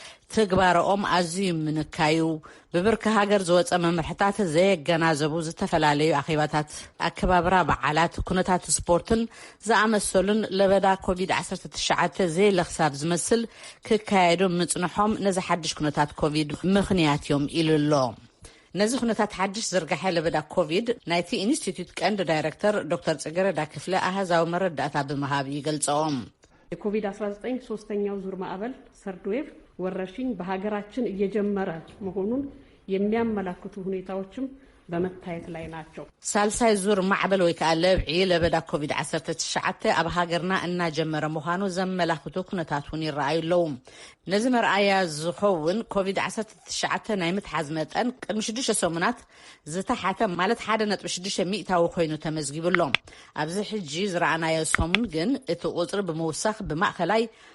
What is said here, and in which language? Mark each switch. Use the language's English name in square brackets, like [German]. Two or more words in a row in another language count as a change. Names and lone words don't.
[Tigrinya] ትግባሮኦም ኣዝዩ ምንካዩ ብብርኪ ሃገር ዝወፀ መምርሕታት ዘየገናዘቡ ዝተፈላለዩ ኣኼባታት ኣከባብራ በዓላት ኩነታት ስፖርትን ዝኣመሰሉን ለበዳ ኮቪድ-19 ዘይለኽሳብ ዝመስል ክካየዱ ምጽንሖም ነዚ ሓድሽ ኩነታት ኮቪድ ምኽንያት እዮም ኢሉሎ። ነዚ ኩነታት ሓድሽ ዝርጋሐ ለበዳ ኮቪድ ናይቲ ኢንስቲትዩት ቀንዲ ዳይሬክተር ዶክተር ጽጌረዳ ክፍለ ኣሃዛዊ መረዳእታ ብምሃብ ይገልጸኦም። [Amharic] የኮቪድ-19 ሶስተኛው ዙር ማዕበል [English] third wave [Amharic] ወረርሽኝ በሀገራችን እየጀመረ መሆኑን የሚያመላክቱ ሁኔታዎችም በመታየት ላይ ናቸው። [Tigrinya] ሳልሳይ ዙር ማዕበል ወይ ከዓ ለብዒ ለበዳ ኮቪድ-19 ኣብ ሃገርና እናጀመረ ምዃኑ ዘመላክቱ ኩነታት እውን ይረአዩ ኣለዉ። ነዚ መርኣያ ዝኸውን ኮቪድ-19 ናይ ምትሓዝ መጠን ቅድሚ 6 ሰሙናት ዝተሓተ ማለት 1.6 ሚእታዊ ኮይኑ ተመዝጊቡሎም። ኣብዚ ሕጂ ዝረኣናዮ ሰሙን ግን እቲ ቁፅሪ ብምውሳኽ ብማእኸላይ